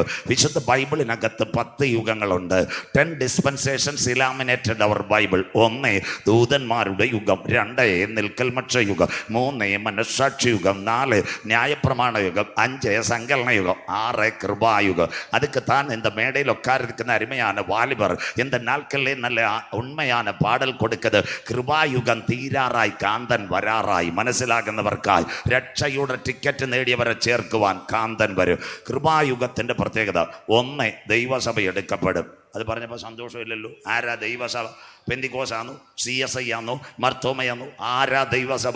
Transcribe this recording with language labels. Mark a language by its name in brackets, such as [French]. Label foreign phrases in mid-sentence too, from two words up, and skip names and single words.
[Malayalam] വിശുദ്ധ ബൈബിളിനകത്ത് 10 യുഗങ്ങളുണ്ട്. 10 [English] dispensations illuminated our Bible. [Malayalam] 1 ദൂതന്മാരുടെ യുഗം, 2 നിൽക്കൽമക്ഷ യുഗം, 3 മനസ്സാക്ഷി യുഗം, 4 ന്യായപ്രമാണ യുഗം, 5 സങ്കലന യുഗം, 6 കൃപായുഗം. [Tamil] அதுக்கு தான் இந்த மேடையில் உட்கார்ந்திருக்கிற அருமையான வாலிபர் இந்த நாட்களில் நல்ல உண்மையான பாடல் கொடுக்குது. [Malayalam] കൃപായുഗം തീരാറായി, കാന്തൻ വരാറായി. മനസ്സിലാകുന്നവർക്കായി രക്ഷയുടെ ടിക്കറ്റ് നേടിയവരെ ചേർക്കുവാൻ കാന്തൻ വരും. കൃപായുഗത്തിന്റെ പ്രത്യേകത 1 ദൈവസഭ എടുക്കപ്പെടും. അത് പറഞ്ഞപ്പോൾ സന്തോഷമില്ലല്ലോ. ആരാ ദൈവസഭ? പെന്തിക്കോസാണോ? CSI ആണോ? മർത്തോമയാണോ? ആരാ ദൈവസഭ?